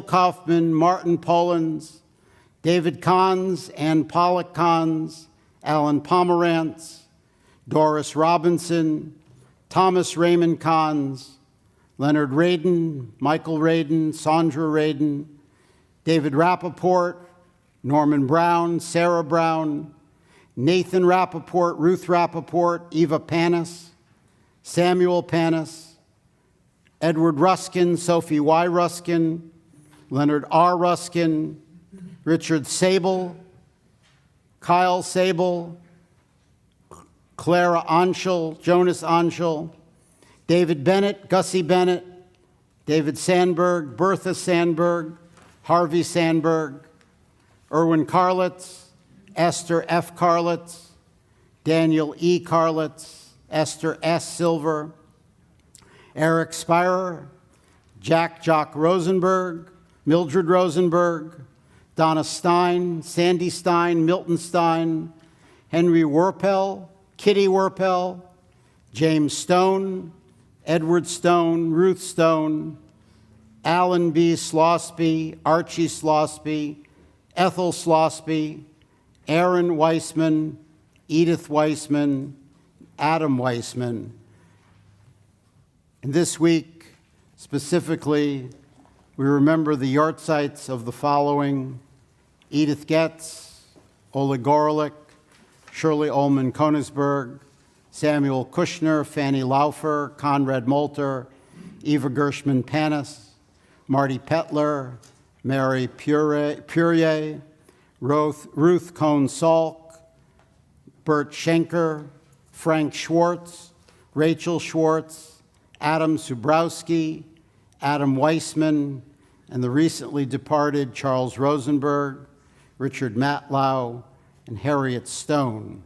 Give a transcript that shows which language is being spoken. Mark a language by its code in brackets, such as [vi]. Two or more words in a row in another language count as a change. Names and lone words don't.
[en] Kaufman, Martin Pollins, David Kahns, Ann Pollock Kahns, Alan Pomerantz, Doris Robinson, Thomas Raymond Kahns, Leonard Radin, Michael Radin, Sandra Radin, David Rappaport, Norman Brown, Sarah Brown, Nathan Rappaport, Ruth Rappaport, Eva Panis, Samuel Panis, Edward Ruskin, Sophie Y. Ruskin, Leonard R. Ruskin, Richard Sable, Kyle Sable, Clara Anschel, Jonas Anschel, David Bennett, Gussie Bennett, David Sandberg, Bertha Sandberg, Harvey Sandberg, Erwin Karlitz, Esther F. Karlitz, Daniel E. Karlitz, Esther S. Silver, Eric Spirer, Jock Rosenberg, Mildred Rosenberg, Donna Stein, Sandy Stein, Milton Stein, Henry Werpel, Kitty Werpel, James Stone, Edward Stone, Ruth Stone, Alan B. Slosby, Archie Slosby, Ethel Slosby, Aaron Weissman, Edith Weissman, Adam Weissman. And this week, specifically, we remember the yahrzeits of the following: Edith Getz, Oleg Gorolik, Shirley Ullman Konigsberg, Samuel Kushner, Fanny Laufer, Conrad Molter, Eva Gershman Panis, Marty Petler, Mary Purier, Ruth Cohn-Salk, Bert Schenker, Frank Schwartz, Rachel Schwartz, Adam Subrowski, Adam Weissman, and the recently departed Charles Rosenberg, Richard Matlow, and Harriet Stone.